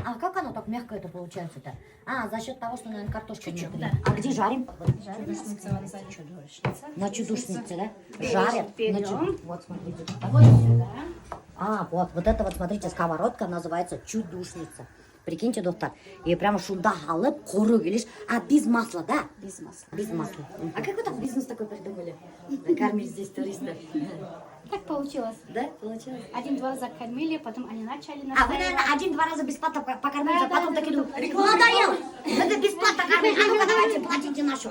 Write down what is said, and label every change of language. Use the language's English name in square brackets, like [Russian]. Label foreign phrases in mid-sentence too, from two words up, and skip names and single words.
[Russian] А как оно так мягко это получается-то? А, за счет того, что, наверное, картошка Чуть-чуть, внутри. да. А где жарим? Чудушница. На чудушнице, да? Жарят. Берем. Вот, смотрите. Вот сюда. А, вот это вот, смотрите, сковородка называется чудушница. Прикиньте, доктор. И прямо [Tatar] шунда алып, кору келиш. [Russian] А без масла, да? Без масла. Без масла. А как вы так бизнес такой придумали? Кормить здесь туристов. Так получилось. Да, получилось? 1-2 раза кормили, потом они начали А вы, наверное, 1-2 раза бесплатно покормили, Да, а потом да, такие да, думают, да. надоело, это бесплатно кормить, а ну-ка давайте платите нашу.